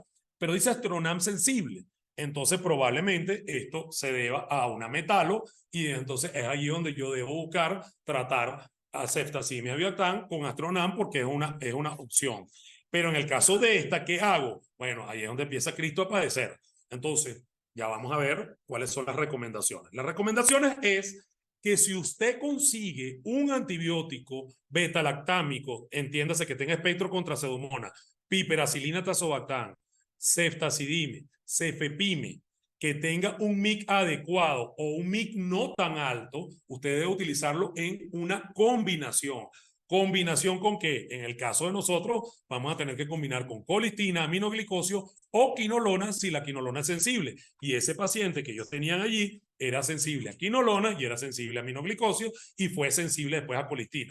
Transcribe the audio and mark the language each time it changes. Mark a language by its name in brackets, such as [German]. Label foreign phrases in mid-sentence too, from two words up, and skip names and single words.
[Spanish] Pero dice Astronan sensible. Entonces probablemente esto se deba a una metalo y entonces es ahí donde yo debo buscar tratar a ceftazidimia, avibactam con Astronan porque es una opción. Pero en el caso de esta, ¿qué hago? Bueno, ahí es donde empieza Cristo a padecer. Entonces, ya vamos a ver cuáles son las recomendaciones. Las recomendaciones es que si usted consigue un antibiótico beta-lactámico, entiéndase que tenga espectro contra pseudomonas, piperacilina tazobactam, ceftazidime, cefepime, que tenga un MIC adecuado o un MIC no tan alto, usted debe utilizarlo en una combinación. ¿Combinación con qué? En el caso de nosotros, vamos a tener que combinar con colistina, aminoglicosio o quinolona si la quinolona es sensible. Y ese paciente que ellos tenían allí era sensible a quinolona y era sensible a aminoglicosio y fue sensible después a colistina.